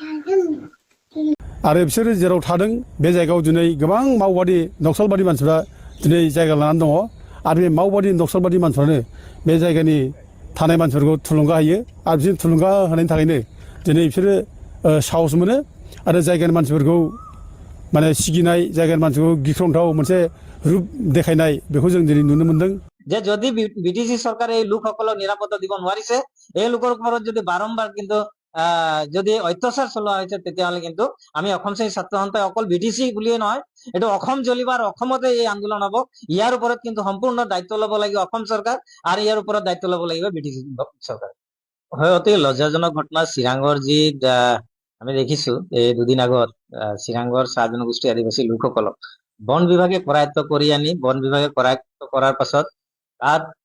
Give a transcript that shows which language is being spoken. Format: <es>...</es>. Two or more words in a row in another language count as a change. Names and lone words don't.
<brx>आरो बिसोरो जेराव थादों बे जायगायाव दिनै गोबां मावबादि नक्सलबादि मानसिफ्रा दिनै जायगा लानानै दङ आरो बे मावबादि नक्सलबादि मानसिफ्रानो बे जायगानि थानाय मानसिफोरखौ थुलुंगा होयो आरो बिसोर थुलुंगा होनायनि थाखायनो दिनै बिसोरो साहस मोनो आरो जायगानि मानसिफोरखौ माने सिगिनाय जायगानि मानसिखौ गिख्रंथाव मोनसे रूप देखायनाय बेखौ जों दिनै नुनो मोन्दों</brx> <as>যে যদি বিটিসি সরকার এই লোকসকলক নিরাপত্তা দিব নোৱাৰিছে এই লোকৰ ওপৰত যদি বাৰম্বাৰ কিন্তু যদি অত্যাচাৰ চলোৱা হৈছে তেতিয়াহ'লে কিন্তু আমি অসম শ্ৰেণী ছাত্ৰ সন্থাই অকল বিটিচি বুলিয়ে নহয় এইটো অসম জ্বলিবাৰ অসমতে এই আন্দোলন হব ইয়াৰ ওপৰত কিন্তু সম্পূৰ্ণ দায়িত্ব ল'ব লাগিব অসম চৰকাৰ আৰু ইয়াৰ ওপৰত দায়িত্ব ল'ব লাগিব বিটিচি চৰকাৰ হয় অতি লজ্জাজনক ঘটনা চিৰাঙৰ যি আমি দেখিছো এই দুদিন আগত চিৰাঙৰ চাহ জনগোষ্ঠী আদিবাসী লোকসকলক বন বিভাগে কৰায়ত্ব কৰি আনি বন বিভাগে কৰায়ত্ব কৰাৰ পাছত তাত</as>